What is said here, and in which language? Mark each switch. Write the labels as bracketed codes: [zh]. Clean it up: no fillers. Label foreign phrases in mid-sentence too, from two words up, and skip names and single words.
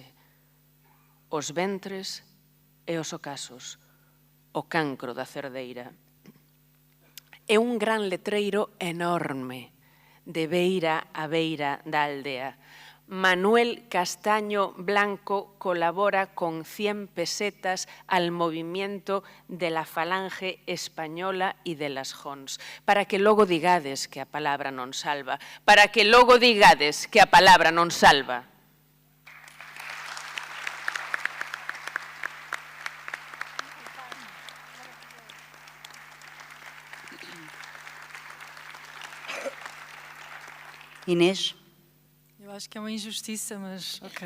[gl] Os ventres e os ocasos, o cancro da cerdeira. É un gran letreiro enorme, de beira a beira da aldea. [es] Manuel Castaño Blanco colabora con 100 pesetas al movimiento de la Falange Española y de las Jons, [gl] para que logo digades que a palabra non salva, para que logo digades que a palabra non salva. [pt] Inês? Eu acho que é uma injustiça, mas ok.